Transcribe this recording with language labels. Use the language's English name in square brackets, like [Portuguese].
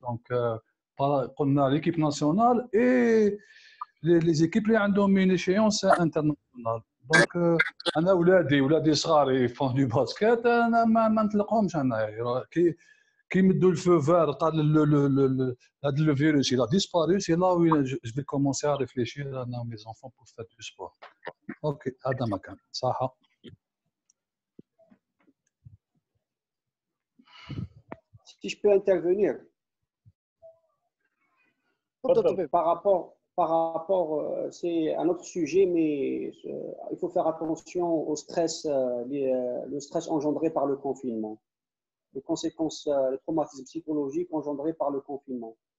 [French] Donc, on a l'équipe nationale et les équipes qui ont une échéance internationale. [Arabic] Donc, أنا ولادي صغار يفون دو باسكت أنا ما نطلقهمش أنا كي يمدوا الفو فار قال هذا لو فيروس [French] il a disparu c'est là où je vais commencer à réfléchir à mes enfants pour faire du sport. [English] OK [Arabic] هذا ما كان صح. [French] Si je peux intervenir par rapport, c'est un autre sujet, mais il faut faire attention au stress, le stress engendré par le confinement, les conséquences, les traumatismes psychologiques engendrés par le confinement.